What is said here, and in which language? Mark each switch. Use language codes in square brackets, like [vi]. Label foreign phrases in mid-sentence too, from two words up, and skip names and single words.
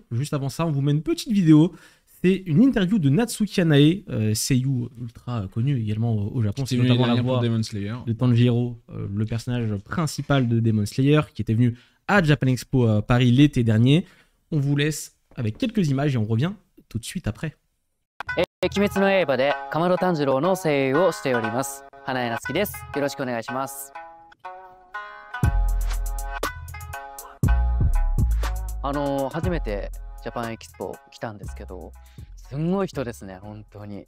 [fr] Juste avant ça, on vous met une petite vidéo. C'est une interview de Natsuki Hanae, seiyuu ultra connu également au Japon. C'est notamment la voix de Tanjiro, le personnage principal de Demon Slayer, qui était venu à Japan Expo Paris l'été dernier. On vous laisse avec quelques images et on revient tout de suite après. [ja] 鬼滅の刃で竈門炭治郎の声優をしております花江夏樹です。よろしくお願いします。初めてジャパンエキスポ来たんですけど、すんごい人ですね本当に。